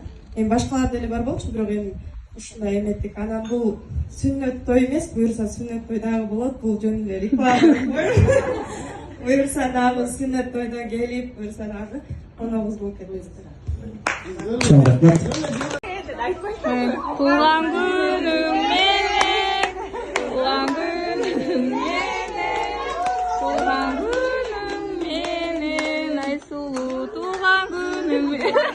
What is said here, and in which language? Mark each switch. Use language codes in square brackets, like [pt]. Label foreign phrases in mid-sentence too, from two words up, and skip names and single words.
[ky] Эми башкалар деле бар болчу, бирок эми ушундай эметтик. Анан бул сүннөт той эмес, буюрса сүннөт той дагы болот. Бул жөн эле реклама. Буюрса дагы сүннөт тойдо келип, буюрса дагы коногубуз болуп кетесиздер. Чоң рахмат. [kk] Туған күнің менен, туған күнің менен, туған күнің менен, Айсулуу туған күнің менен.